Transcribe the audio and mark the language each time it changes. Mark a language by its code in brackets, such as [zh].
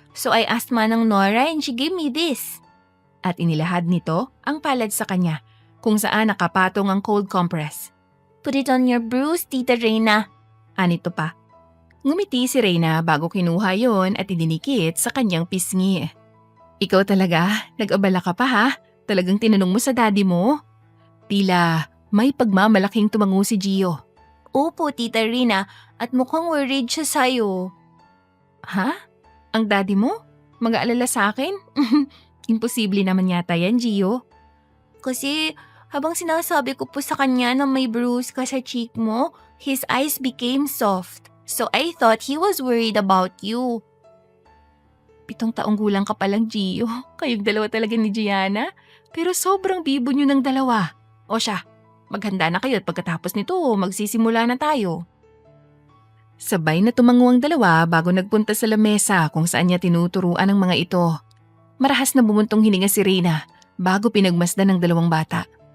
[en] So I asked Manang Nora and she gave me this. [tl] At inilahad nito ang palad sa kanya kung saan nakapatong ang cold compress. [en] Put it on your bruise, Tita Reyna. [tl] Anito pa. Ngumiti si Reyna bago kinuha yon at idinikit sa kanyang pisngi. Ikaw talaga, nag-abala ka pa ha? Talagang tinanong mo sa daddy mo? Tila may pagmamalaking tumango si Gio. Opo, Tita Rina, at mukhang worried siya sa'yo. Ha? Ang daddy mo? Mag-aalala sa akin? Imposible naman yata yan, Gio. Kasi habang sinasabi ko po sa kanya na may bruise ka sa cheek mo, [en] his eyes became soft. So I thought he was worried about you. [tl] 7 taong gulang ka palang, Gio. Kayong dalawa talaga ni Gianna. Pero sobrang bibo nyo ng dalawa. O siya, maghanda na kayo at pagkatapos nito, magsisimula na tayo. Sabay na tumango ang dalawa bago nagpunta sa lamesa kung saan niya tinuturuan ang mga ito. Marahas na bumuntong hininga si Reyna bago pinagmasdan ng dalawang bata.